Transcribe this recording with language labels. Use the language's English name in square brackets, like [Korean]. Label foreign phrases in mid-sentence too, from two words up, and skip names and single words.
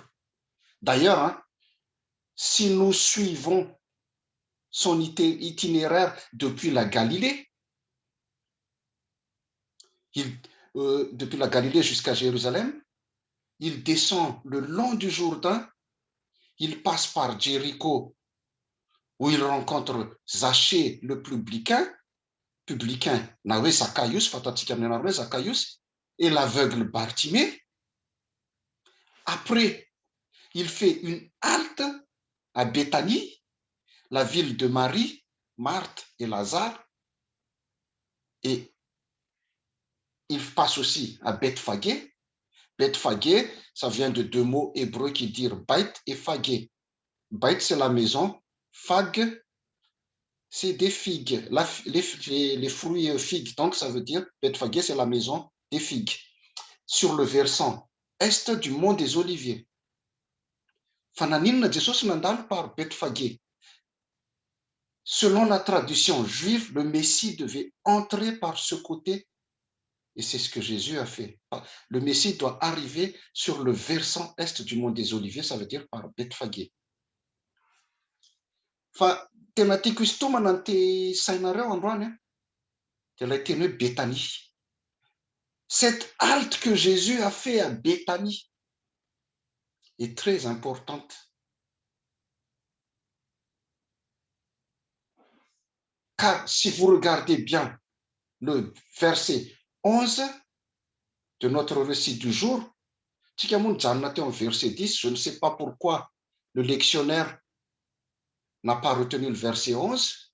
[French] D'ailleurs, si nous suivons son itinéraire depuis la Galilée, depuis la Galilée jusqu'à Jérusalem, il descend le long du Jourdain, il passe par Jéricho, où il rencontre Zachée le publicain, [Malagasy] na hoe Zacchaeus, fatatsika amin'ny anarana hoe Zacchaeus, [French] et l'aveugle Bartimée. Après, il fait une halte à Béthanie, la ville de Marie, Marthe et Lazare. Et il passe aussi à Bethphagée. Bethphagée, ça vient de deux mots hébreux qui disent Beit et Phagée. Beit, c'est la maison. Phag, c'est des figues, les fruits figues. Donc, ça veut dire, Bethphagée, c'est la maison des figues. Sur le versant est du mont des Oliviers. [Malagasy] Fananinna Jesosy nandalo par Bethphagée. [French] Selon la tradition juive, le Messie devait entrer par ce côté. Et c'est ce que Jésus a fait. Le Messie doit arriver sur le versant est du mont des Oliviers, ça veut dire par Bethphagée. [Malagasy] Fa tena tiako isotomana ny te sainareo androany dia ilay teny hoe Béthanie. [French] Cette halte que Jésus a fait à Béthanie est très importante. Car si vous regardez bien le verset 11 de notre récit du jour, verset 10, je ne sais pas pourquoi le lectionnaire n'a pas retenu le verset 11.